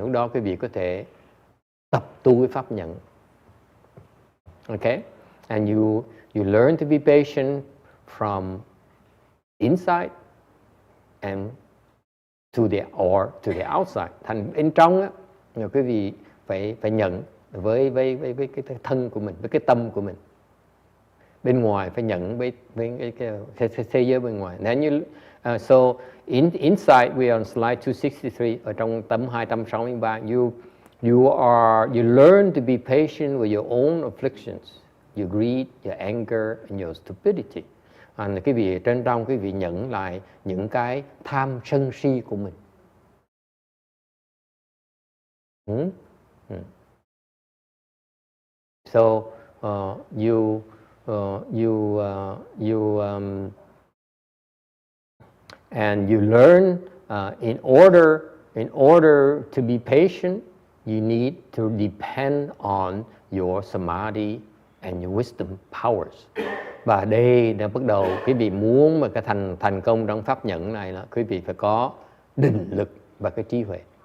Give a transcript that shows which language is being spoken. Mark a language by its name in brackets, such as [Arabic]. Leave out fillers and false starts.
[Vietnamese] Lúc đó quý vị có thể tập tu cái pháp nhẫn. [English] Okay? And you learn to be patient from inside and to the outside. [Vietnamese] Thành bên trong á, quý vị phải nhận với cái thân của mình, với cái tâm của mình. Bên ngoài phải nhận với cái thế giới bên ngoài. [English] Then so inside we are on slide 263, [Vietnamese] ở trong tấm 263, [English] you learn to be patient with your own afflictions, your greed, your anger and your stupidity. [Vietnamese] Quý vị trên trong quý vị nhận lại những cái tham sân si của mình. [English] So and you learn in order to be patient, you need to depend on your samadhi and your wisdom powers. [Vietnamese] Và đây đã bắt đầu quý vị muốn mà cái thành công trong pháp nhẫn này là quý vị phải có định lực và cái trí huệ.